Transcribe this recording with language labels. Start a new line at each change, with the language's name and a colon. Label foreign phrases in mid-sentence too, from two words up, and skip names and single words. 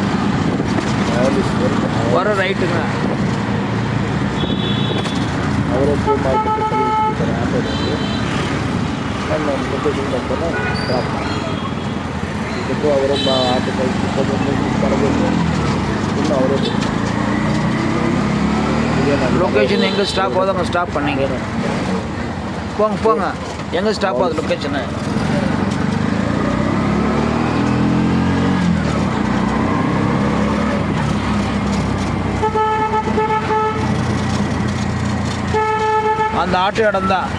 Kannada: ಹೊರ ರೈಟ್ಗೆ ಅವರೇ ಪೇ ಮಾಡಿಬಿಟ್ಟು ಕಳಿಸ್ಬಿಡ್ತಾರೆ ಆಟೋದಲ್ಲಿ. ನನ್ನ ಲೊಕೇಶನ್ ಬಂದರೆ ಡ್ರಾಪ್ ಮಾಡಿ ಇದಕ್ಕೂ ಅವರೇ ಆಟೋ ಕಳಿಸ್ಬಿಟ್ಟು ಬರಬೇಕು. ಇನ್ನು ಅವರೇ
Tamil: லொக்கேஷன் எங்கே ஸ்டாப் ஆகுதோ அங்கே ஸ்டாப் பண்ணிங்க. போங்க போங்க, எங்கே ஸ்டாப் ஆகுது லொக்கேஷனு. அந்த ஆட்டோ இடம் தான்.